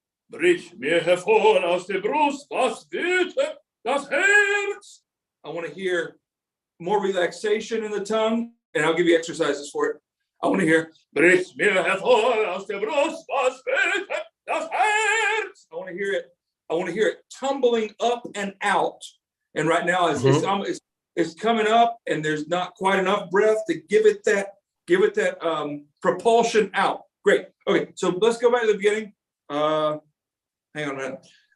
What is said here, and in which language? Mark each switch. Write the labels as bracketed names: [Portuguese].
[German] Brich mir hervor aus der Brust, was wütet das Herz. [English] I want to hear more relaxation in the tongue, and I'll give you exercises for it. I want to hear [German] Brich mir hervor aus der Brust, was wütet das Herz. [English] I want to hear it. I want to hear it tumbling up and out. And right now it's coming up, and there's not quite enough breath to give it that propulsion out. Great. Okay, so let's go back to the beginning. Hang on a minute.